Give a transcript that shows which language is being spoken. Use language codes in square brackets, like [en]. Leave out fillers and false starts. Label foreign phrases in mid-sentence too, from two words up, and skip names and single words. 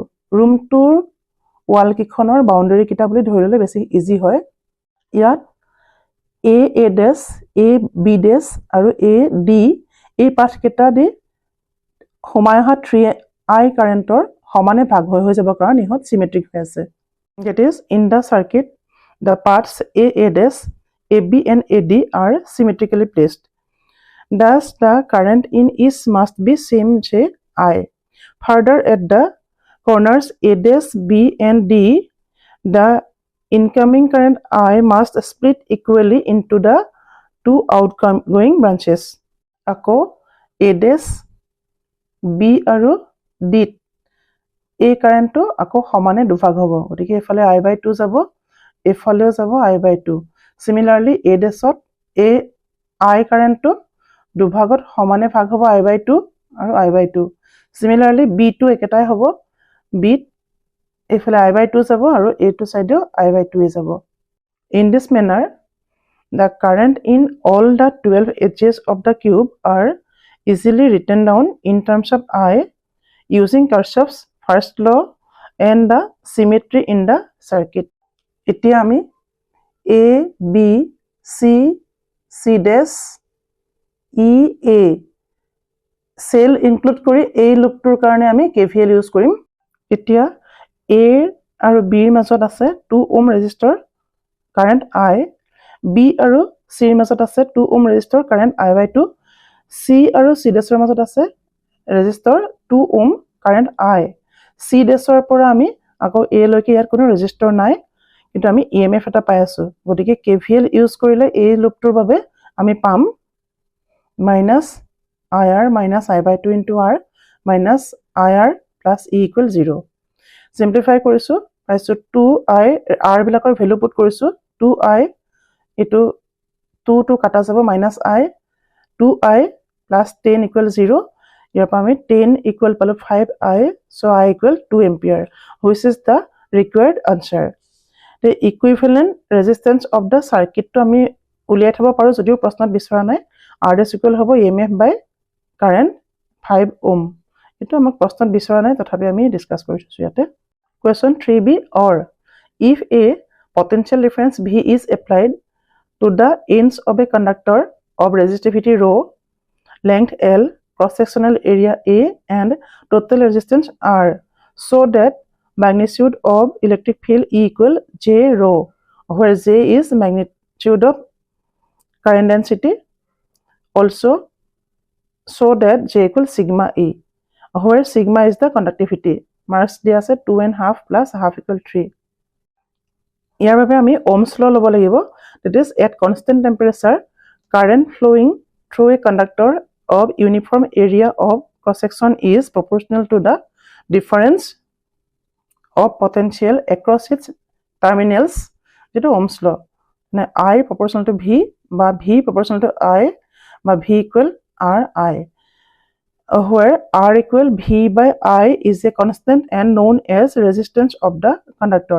[as] ৰুমটোৰ ৱালকেইখনৰ বাউণ্ডেৰীকেইটা বুলি ধৰি ল'লে বেছি ইজি হয়। ইয়াত এ ডেছ, এ বি ডেছ আৰু এ ডি এই পাথকেইটা দি সোমাই অহা 3I কাৰেণ্টৰ সমানে ভাগ হৈ যাব কাৰণ ইহঁত চিমেট্ৰিক হৈ আছে। [en] That is, in the circuit, the paths A dash, AB and AD are symmetrically placed. Thus, the current in each must be same J I. Further, at the corners A dash, B and D, the incoming current I must split equally into the two outgoing branches. Ako A dash, [as] B আৰু D এই কাৰেণ্টটো আকৌ সমানে দুভাগ হ'ব, গতিকে এইফালে I/2 যাব, এইফালেও যাব I/2। চিমিলাৰলি এ ডেছত এই I কাৰেণ্টটো দুভাগত সমানে ভাগ হ'ব I/2 আৰু I/2। চিমিলাৰলি বিটো একেটাই হ'ব, বিত এইফালে I/2 যাব আৰু এইটো চাইডেও I/2 যাব। [en] in this manner the current in all the 12 edges of the cube are easily written down in terms of I using Kirchhoff's first law and the symmetry in the circuit. [as] এতিয়া আমি A, B, C, C dash, E, A চেল ইনক্লুড কৰি এই লুপটোৰ কাৰণে আমি KVL ইউজ কৰিম। এতিয়া A আৰু Bৰ মাজত আছে 2 ওম ৰেজিষ্টৰ কাৰেণ্ট I, B আৰু Cৰ মাজত আছে 2 ওম ৰেজিষ্টৰ কাৰেণ্ট I/2, C আৰু C ডেছৰ মাজত আছে ৰেজিষ্টৰ 2 ওম কাৰেণ্ট I। C ডেছৰ পৰা আমি আকৌ A লৈকে ইয়াত কোনো ৰেজিষ্টৰ নাই, কিন্তু আমি EMF এটা পাই আছোঁ, গতিকে KVL ইউজ কৰিলে এই লুপটোৰ বাবে আমি পাম [en] -IR minus I/2 into R minus IR plus E equal 0। [as] সিম্পলিফাই কৰিছোঁ, পাইছোঁ 2I, R বিলাকৰ ভেলু পুট কৰিছোঁ, 2I এইটো 2 কাটা যাব -I, [en] 2I plus 10 equal 0। [as] ইয়াৰ পৰা আমি [en] 10 equal পালোঁ 5I, so I equal 2 ampere, which is the required answer. The equivalent resistance of the circuit to [as] আমি উলিয়াই থব পাৰোঁ যদিও প্ৰশ্নত বিচৰা নাই। [en] R dash equal হ'ব EMF by current 5 ohm। [as] এইটো আমাক প্ৰশ্নত বিচৰা নাই, তথাপি আমি ডিছকাছ কৰি থৈছোঁ ইয়াতে। [en] Question 3b, or if a potential difference V is applied to the ends of a conductor of resistivity rho, length L, cross-sectional area A, and total resistance R, so that magnitude of electric field E equal J rho, where J is magnitude of current density, also so that J equals sigma E, where sigma is the conductivity. [as] Marks dia ase 2.5 [en] plus half equal [as] 3. ইয়াৰ বাবে আমি Ohm's law ল'ব লাগিব. [en] That is, at constant temperature, current flowing through a conductor of uniform area of cross-section is proportional to the difference of potential across its terminals. [as] যেটো Ohm's law. [en] I proportional to V বা V proportional to I বা V equal RI, where R equal V by I is a constant and known as resistance of the conductor.